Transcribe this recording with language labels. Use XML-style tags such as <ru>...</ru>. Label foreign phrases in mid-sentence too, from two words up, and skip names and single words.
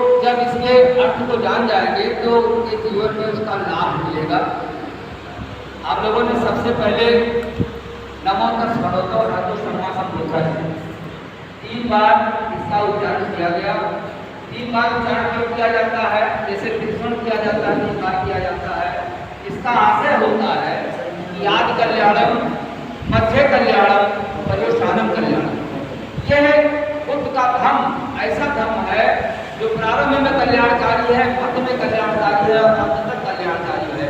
<hi>जब इसके अर्थ को जान जाएंगे तो उनके जीवन में उसका लाभ मिलेगा। आप लोगों ने सबसे पहले</hi> <pi>नमो तस् भगवतो अरहतो सम्मा सम्बुद्धस्स</pi> <hi>3 बार इसका उच्चारण किया गया। 3 बार उच्चारण क्यों किया जाता है? जैसे कृष्ण किया जाता है 3 बार किया जाता है। इसका आशय होता है कि</hi> <pi>आदि कल्याणम, मध्य कल्याणम, पर्यवसानम कल्याणम।</pi> <hi>यह बुद्ध का धम्म ऐसा धम्म है जो प्रारंभ में कल्याणकारी है, मध्य में कल्याणकारी है और अंत तक कल्याणकारी है।</hi>